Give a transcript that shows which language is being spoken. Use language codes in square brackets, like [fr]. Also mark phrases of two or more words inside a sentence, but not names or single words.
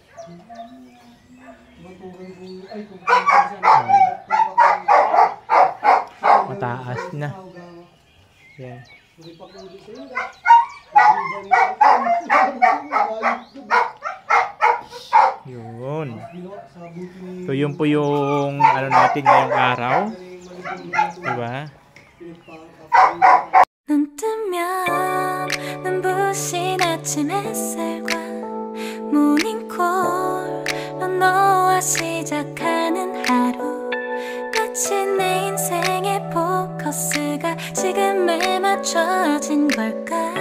[tl] Mataas na. Yan. Yun. So yun po yung ano natin ngayong araw. Diba? [ko] 눈 뜨면 눈부신 아침 햇살과 모닝콜로 너와 시작하는 하루 마치 내 인생의 포커스가 지금에 맞춰진 걸까